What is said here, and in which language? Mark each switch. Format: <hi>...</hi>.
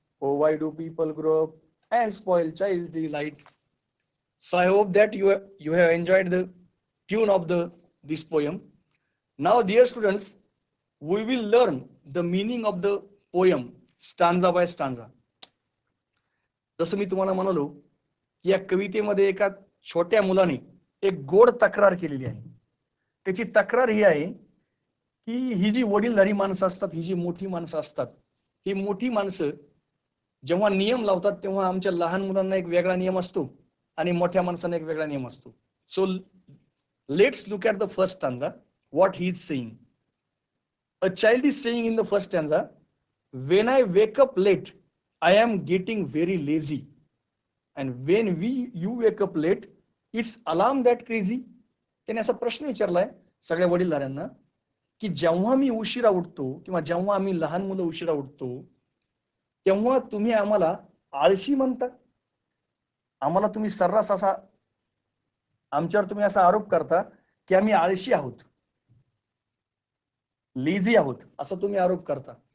<en>Oh, why do people grow up and spoil child's delight? So I hope that you have enjoyed the tune of this poem. Now, dear students, we will learn the meaning of the poem stanza by stanza.</en> <mr>जसं मी तुम्हाला म्हणालो की या कवितेमध्ये एका छोट्या मुलाने एक गोड तक्रार केलेली आहे. त्याची तक्रार ही आहे की ही जी वडीलधारी माणसं असतात, ही जी मोठी माणसं असतात, ही मोठी माणसं जेव्हा नियम लावतात तेव्हा आमच्या लहान मुलांना एक वेगळा नियम असतो आणि मोठ्या माणसांना एक वेगळा नियम असतो.</mr> <en>So let's look at the first stanza what he is saying. A child is saying in the first stanza, when I wake up late, I am getting very lazy. And when you wake up late, it's alarm that crazy.</en> <mr>त्याने असा प्रश्न विचारलाय सगळ्या वडीलधाऱ्यांना की जेव्हा मी उशिरा उठतो किंवा जेव्हा आम्ही लहान मुलं उशिरा उठतो तेव्हा तुम्ही आम्हाला आळशी म्हणता. आम्हाला तुम्ही सर्रास असा आमच्यावर तुम्ही असा आरोप करता की आम्ही आळशी आहोत, लेझी आहोत, असं तुम्ही आरोप करता.</mr>